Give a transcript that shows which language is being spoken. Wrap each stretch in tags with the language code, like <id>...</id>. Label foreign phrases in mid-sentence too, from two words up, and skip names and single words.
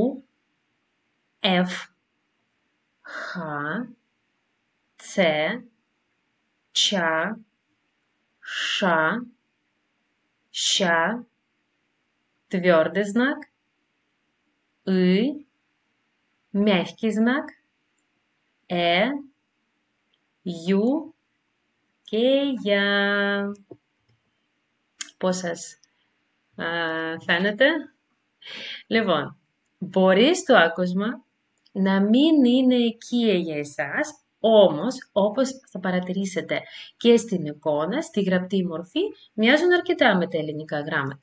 <ru>Ф, Х, Ц, Ч, Ш, Щ, твердый знак, мягкий знак, Ю και Я.</ru> <el>Πώς σας φαίνεται? Λοιπόν, μπορεί στο άκουσμα να μην είναι οικείο για εσάς, όμως, όπως θα παρατηρήσετε και στην εικόνα, στη γραπτή μορφή, μοιάζουν αρκετά με τα ελληνικά γράμματα.</el>